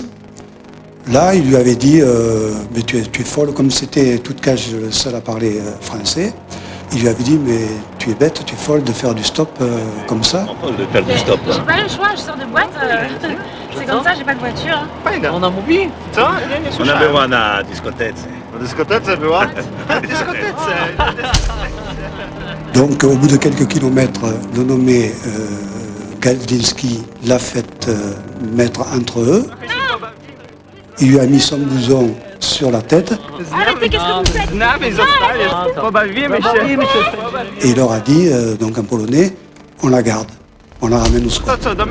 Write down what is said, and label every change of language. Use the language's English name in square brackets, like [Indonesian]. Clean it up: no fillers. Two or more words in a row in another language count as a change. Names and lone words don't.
[French] Là, il lui avait dit mais tu es folle, comme c'était Toutkaj le seul à parler français. Il lui avait dit, mais tu es bête, tu es folle de faire du stop comme ça. De faire du stop. J'ai pas le choix, je sors de boîte. C'est comme ça, j'ai pas de voiture. [Polish] On a mówi? Co? Ja nie słyszałem. Ona była na dyskotece. Na dyskotece była? Dyskotece. [French] Donc au bout de quelques kilomètres, le nommé Gawlinski l'a fait mettre entre eux. Il lui a mis son blouson sur la tête. Arrêtez, qu'est-ce que vous faites? Et il leur a dit, donc en polonais, on la garde, on la ramène au squat.